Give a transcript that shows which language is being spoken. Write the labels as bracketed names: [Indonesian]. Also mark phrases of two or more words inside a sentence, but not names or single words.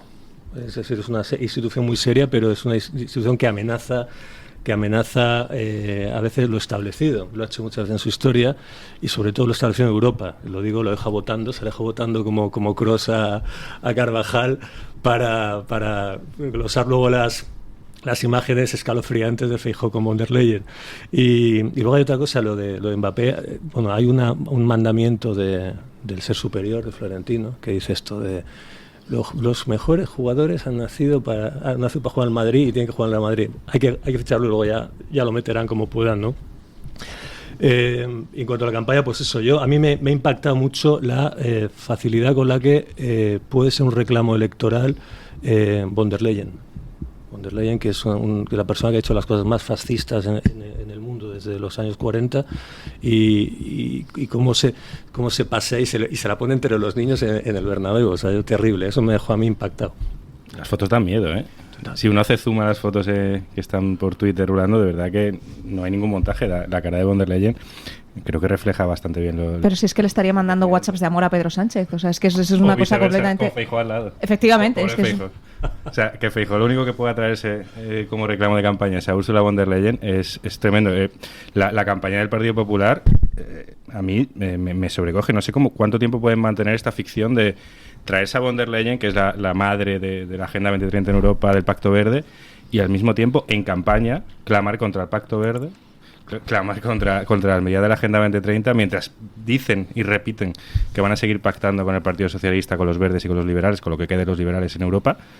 [Spanish] Es decir, es una institución muy seria, pero es una institución que amenaza a veces lo establecido. Lo ha hecho muchas veces en su historia, y sobre todo lo establecido en Europa. Lo deja votando como Kroos a Carvajal para glosar luego las imágenes escalofriantes de Feijóo con von der Leyen. Y luego hay otra cosa, lo de Mbappé. Bueno, hay un mandamiento del ser superior de Florentino que dice esto de los mejores jugadores han nacido para jugar al Madrid y tienen que jugar al Madrid. Hay que ficharlo y luego ya lo meterán como puedan, ¿no? En cuanto a la campaña, pues eso, a mí me ha impactado mucho la facilidad con la que puede ser un reclamo electoral von der Leyen. Von der Leyen, que es la persona que ha hecho las cosas más fascistas en el mundo desde los años 40, y cómo se pasea y se la pone entre los niños en el Bernabéu. O sea, es terrible. Eso me dejó a mí impactado. Las fotos dan miedo, ¿eh? Si uno hace zoom a las fotos que están por Twitter rulando, de verdad que no hay ningún montaje. La cara de von der Leyen creo que refleja bastante bien Pero si es que le estaría mandando WhatsApps de amor a Pedro Sánchez. O sea, es que eso es una cosa completamente... Con Feijóo al lado. Efectivamente. Es que o sea, que Feijóo lo único que pueda traerse como reclamo de campaña a Ursula von der Leyen es tremendo. La campaña del Partido Popular a mí me sobrecoge. No sé cuánto tiempo pueden mantener esta ficción de traerse a von der Leyen, que es la madre de la Agenda 2030 en Europa, del Pacto Verde, y al mismo tiempo en campaña clamar contra el Pacto Verde, clamar contra las medidas de la Agenda 2030, mientras dicen y repiten que van a seguir pactando con el Partido Socialista, con los verdes y con los liberales, con lo que quede de los liberales en Europa.